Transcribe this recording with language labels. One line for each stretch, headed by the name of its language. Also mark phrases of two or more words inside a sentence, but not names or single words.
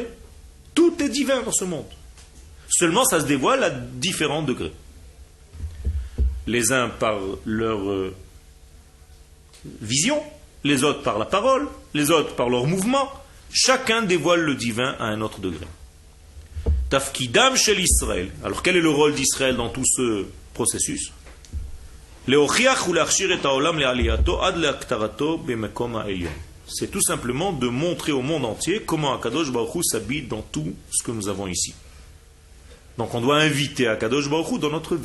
French: Tout est divin dans ce monde. Seulement, ça se dévoile à différents degrés. Les uns par leur vision, les autres par la parole, les autres par leur mouvement. Chacun dévoile le divin à un autre degré.
Hebrew: תפקידם של ישראל.
French: Alors quel est le rôle d'Israël dans tout ce processus? C'est tout simplement de montrer au monde entier comment
Hebrew: הקדוש ברוך הוא
French: s'habite dans tout ce que nous avons ici. Donc on doit inviter
Hebrew: הקדוש ברוך הוא
French: dans notre vie.